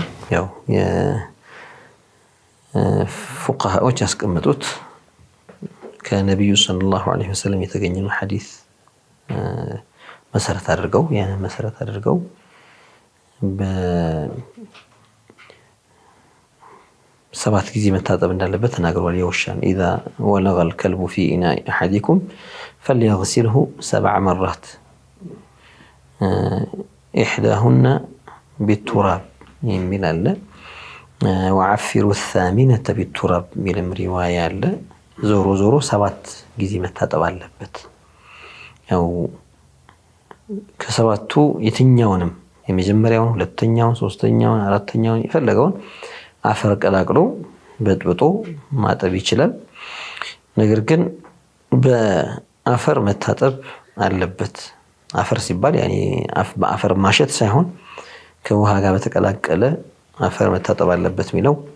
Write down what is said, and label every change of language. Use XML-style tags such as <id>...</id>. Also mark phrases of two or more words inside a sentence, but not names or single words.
<am>ያው የፉቃሃዎች ያስቀመጡት ከነቢዩ</am> <ar>صلى الله عليه وسلم</ar> <am>የተገኘው ሐዲስ መሰረት አድርገው በሰባት ጊዜ መታጠብ እንዳለበት ተናግሯል። የውሻን</am> <ar>إذا ولغ الكلب في إناء أحدكم فليغسله 7 مرات إحداهن بالتراب</ar> <am>የሚል አለ።</am> <ar>وعفروا الثامنة بالتراب</ar> <am>የሚልም ሪዋያ አለ። ዞሮ 7 ጊዜ መታጠብ አለበት። ያው ከሰባቱ የትኛውንም የመጀመሪያውን፣ ሁለተኛውን፣ ሶስተኛውን፣ አራተኛውን የፈለገውን አፈር ቀላቅሎ በጥብጦ ማጠብ ይችላል። ነገር ግን በአፈር መታጠብ አለበት። አፈር ሲባል ያኔ በአፈር ማሸት ሳይሆን ከውሃ ጋር በተቀላቀለ አፈር መታጠብ አለበት የሚለው</am>